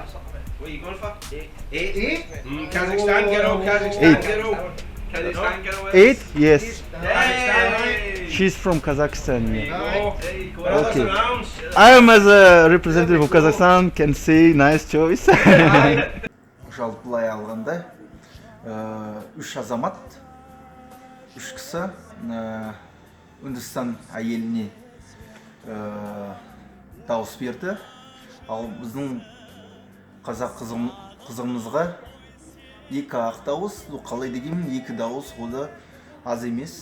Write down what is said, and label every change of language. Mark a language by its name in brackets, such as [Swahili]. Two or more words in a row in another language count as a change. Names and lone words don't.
[English] What are you going for? 8. 8? Kazakhstan girl, Kazakhstan girl. Kazakhstan girl. 8? Yes. Hey! She's from Kazakhstan. Yeah. There you go. Okay. Brothers in arms. I am as a representative of Kazakhstan can say nice choice. [Kazakh] Жалпылай алғанда 3 азамат, 3 кісі Үндістан әйеліне дауыс берді. Ал біздің қазақ қызымызға 2 ақ дауыс, қалай дегенмен 2 дауыс ода аз емес.